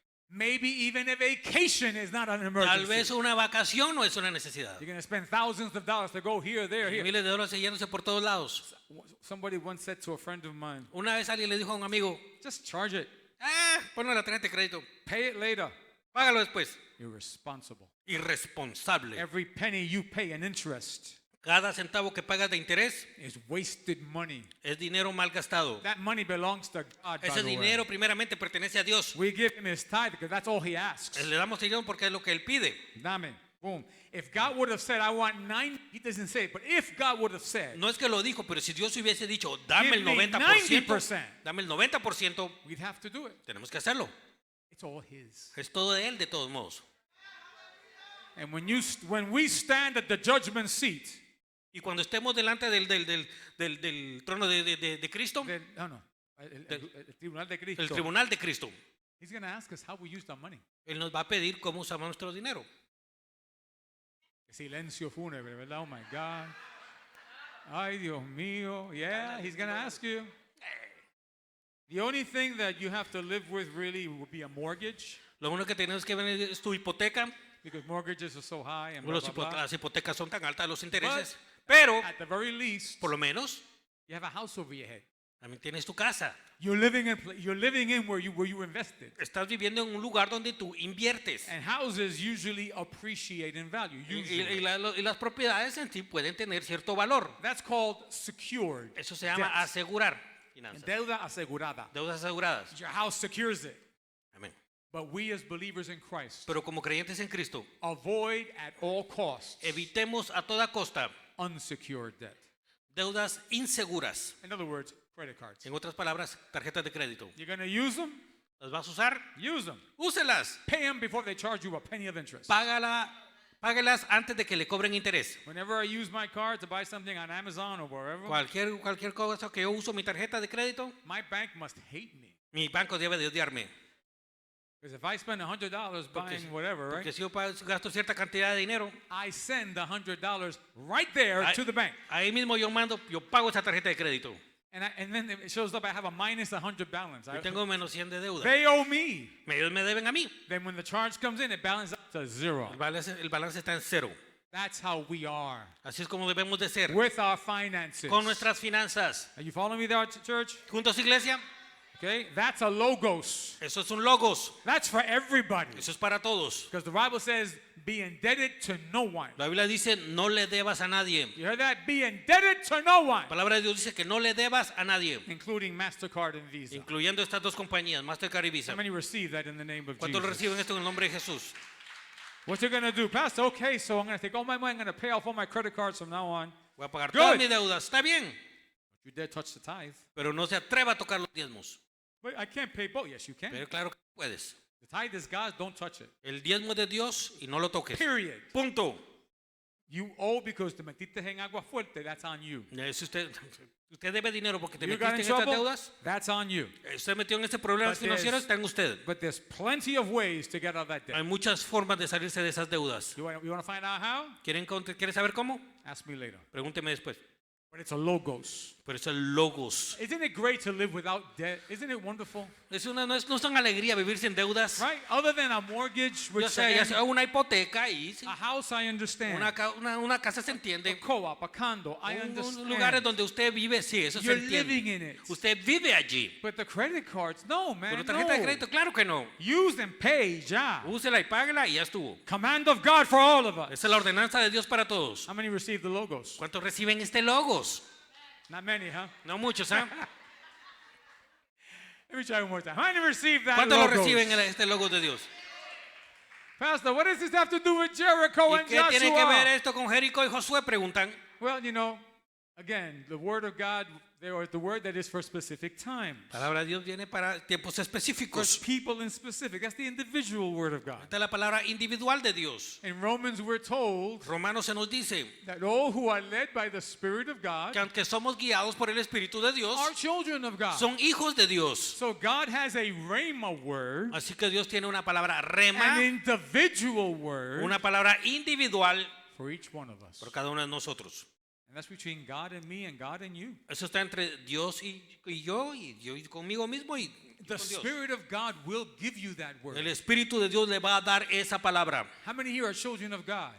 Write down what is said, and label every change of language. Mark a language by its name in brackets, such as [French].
[English] Maybe even a vacation is not an [Spanish] Tal [English] emergency. [Spanish] vez una vacación no es una necesidad. [English] You're going to spend thousands of dollars to go here, there, here. [Spanish] Miles de dólares yéndose por todos lados. [English] Somebody once said to a friend of mine, [Spanish] Una vez alguien le dijo a un amigo, [English] just charge it. [Spanish] ponle la tarjeta de crédito, [English] Pay it later. [Spanish] págalo después. [English] Irresponsible. [Spanish] Irresponsable. [English] Every penny you pay in interest [Spanish] Cada centavo que pagas de interés [English] is wasted money. [Spanish] es dinero mal gastado. [English] That money belongs to God, by [Spanish] Ese [English] the way. [Spanish] dinero primeramente pertenece a Dios. [English] We give him his tithe because that's all he asks. [Spanish] Le damos dinero porque es lo que él pide. Dame. Boom. [English] If God would have said, I want 9, he doesn't say it, but if God would have said, [Spanish] No es que lo dijo, pero si Dios hubiese dicho, dame el [English] Give me 90%, [Spanish] 90%. dame el 90%, [English] we'd have to do it. [Spanish] tenemos que hacerlo. [English] It's all his. [Spanish] Es todo de él de todos modos. [English] And when we stand at the judgment seat, [Spanish] Y cuando estemos delante del trono de Cristo, then, el tribunal de Cristo, el tribunal de Cristo, [English] he's going to ask us how we used our money. [Spanish] Él nos va a pedir cómo usamos nuestro dinero. Silencio fúnebre, ¿verdad? [English] Oh my God. [Spanish] Ay, Dios mío. [English] Yeah, he's going to ask you. The only thing that you have to live with really would be a mortgage, [Spanish] Lo único que tenemos que ver es tu hipoteca. [English] because mortgages are so high and blah, [Spanish] Las [English] blah, blah. [Spanish] hipotecas son tan altas, los intereses. Pero, [English] At the very least, [Spanish] por lo menos, [English] you have a house over your head. [Spanish] también tienes tu casa. [English] You're living in where you invested. [Spanish] Estás viviendo en un lugar donde tú inviertes. [English] And houses usually appreciate in value. Usually. [Spanish] Y las propiedades en sí pueden tener cierto valor. [English] That's called secured. [Spanish] Eso se llama [English] debts. [Spanish] asegurar finanzas. Deuda asegurada. Deudas aseguradas. [English] Your house secures it. [Spanish] Amén. [English] But we as believers in Christ [Spanish] Pero como creyentes en Cristo, [English] avoid at all costs [Spanish] evitemos a toda costa [English] unsecured debt. [Spanish] deudas inseguras. [English] In other words, credit cards. [Spanish] En otras palabras, tarjetas de crédito. [English] You're going to use them? [Spanish] ¿Las vas a usar? [English] Use them. [Spanish] Úselas. [English] Pay them before they charge you a penny of interest. [Spanish] Págalas antes de que le cobren interés. [English] Whenever I use my card to buy something on Amazon or wherever, [Spanish] Cualquier cosa que yo uso mi tarjeta de crédito, [English] my bank must hate me. [Spanish] mi banco debe de odiarme. [English] Because if I spend $100 buying whatever, [Spanish] Porque [English] right, [Spanish] si yo gasto cierta cantidad de dinero, [English] I send $100 right there to the bank. [Spanish] ahí mismo yo pago esa tarjeta de crédito. [English] And then it shows up I have a minus 100 balance. [Spanish] Yo tengo menos 100 de deuda. [English] They owe me. [Spanish] Ellos me deben a mí. [English] Then when the charge comes in, it balances up to zero. [Spanish] El balance está en cero. [English] That's how we are [Spanish] Así es como debemos de ser [English] with our finances. [Spanish] con nuestras finanzas. [English] Are you following me there, church? [Spanish] Juntos, iglesia, [English] Okay, that's a logos. [Spanish] eso es un logos. [English] That's for everybody. [Spanish] Eso es para todos. [English] Because the Bible says, be indebted to no one. [Spanish] La Biblia dice, no le debas a nadie. [English] You heard that? Be indebted to no one. [Spanish] La palabra de Dios dice que no le debas a nadie, [English] Including MasterCard and Visa. [Spanish] incluyendo estas dos compañías, Mastercard y Visa. [English] How many receive that in the name of [Spanish] ¿Cuántos [English] Jesus? [Spanish] reciben esto en el nombre de Jesús? [English] What you going to do? Pastor, okay, so I'm going to take all my money. I'm going to pay off all my credit cards from now on. [Spanish] Voy a pagar [English] Good. [Spanish] todas mis deudas. Está bien, [English] But you dare touch the tithe. [Spanish] pero no se atreva a tocar los diezmos. [English] But I can't pay both. Yes, you can. [Spanish] Pero claro que puedes. [English] The tithe is God's. Don't touch it. [Spanish] El diezmo es de Dios y no lo toques. [English] Period. [Spanish] Punto. [English] You owe because [Spanish] te metiste en agua fuerte. [English] That's on you. [Spanish] Si usted debe dinero porque te [English] You got [Spanish] metiste [English] in [Spanish] en estas [English] trouble? [Spanish] deudas, [English] That's on you. [Spanish] usted metió en este problema [English] But [Spanish] financiero, [English] there's- [Spanish] está en usted. [English] But there's plenty of ways to get out of that [Spanish] Hay [English] debt. [Spanish] muchas formas de salirse de esas deudas. [English] You want to find out how? [Spanish] ¿Quiere saber cómo? [English] Ask me later. [Spanish] Pregúnteme después. [English] But it's a logos. [Spanish] Pero es el logos. [English] Isn't it great to live without debt? Isn't it wonderful? [Spanish] No es una alegría vivir sin deudas. [English] Right? Other than a mortgage, which [Spanish] Ya sea una hipoteca y sí, [English] a house, I understand. [Spanish] una casa se [English] A [Spanish] entiende. [English] co-op, a condo, I [Spanish] Un lugares [English] understand. [Spanish] donde usted vive, sí, eso se [English] You're living [Spanish] entiende. [English] in it. [Spanish] Usted vive allí. [English] But the credit cards, no, man. [Spanish] Pero tarjeta de [English] No. [Spanish] crédito, claro que no. [English] Use and pay, ya. [Spanish] Úsela y págala y ya estuvo. [English] Command of God for all of us. [Spanish] Esa es la ordenanza de Dios para todos. [English] How many receive the logos? [Spanish] ¿Cuántos reciben este logos? [English] Not many, huh? [Spanish] No muchos, ¿ah? [English] Let me try one more time. How many receive that [Spanish] ¿Cuántos lo [English] logos? [Spanish] reciben este logo de Dios? [English] Pastor, what does this have to do with Jericho [Spanish] ¿Y [English] and [Spanish] qué tiene que ver [English] Joshua? [Spanish] esto con Jericó y Josué? Preguntan. [English] Well, you know, again, the word of God, or the word that is for specific times. [Spanish] La palabra de Dios viene para tiempos [English] For [Spanish] específicos. [English] people in specific. That's the individual word of God. [Spanish] Esta es la palabra individual de Dios. [English] In Romans, we're told [Spanish] Romanos se nos dice [English] that all who are led by the Spirit of God [Spanish] que aunque somos guiados por el Espíritu de Dios, [English] are children of God. [Spanish] son hijos de Dios. [English] So God has a rhema word, [Spanish] Así que Dios tiene una palabra [English] an [Spanish] rema, [English] individual word [Spanish] una palabra individual [English] for each one of us. [Spanish] por cada uno de nosotros. [English] And that's between God and me and God and you. [Spanish] Eso está entre Dios y yo y conmigo mismo y [English] The [Spanish] con Dios. [English] Spirit of God will give you that word. [Spanish] El Espíritu de Dios le va a dar esa palabra. [English] How many here are children of God?